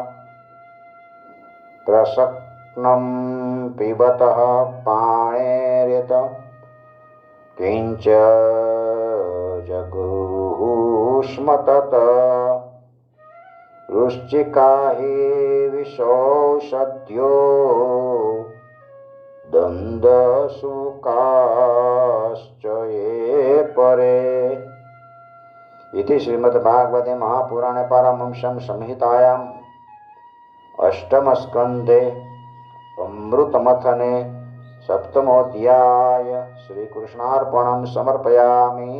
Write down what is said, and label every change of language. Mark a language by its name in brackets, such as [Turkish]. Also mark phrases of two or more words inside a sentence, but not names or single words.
[Sanskrit] પ્રસક્નમ પિબત પાણેર્યત કિંચ જગુષ્મ તત વૃશ્ચિકાહિ વિષૌષધ્યો દંદસુકાશ્ચ ये परे. इति श्रीमद्भागवते महापुराणे पारमहंस्यां संहितायाम् अष्टमस्कन्धे अमृतमथने सप्तमोऽध्याय श्रीकृष्णार्पणं समर्पयामि.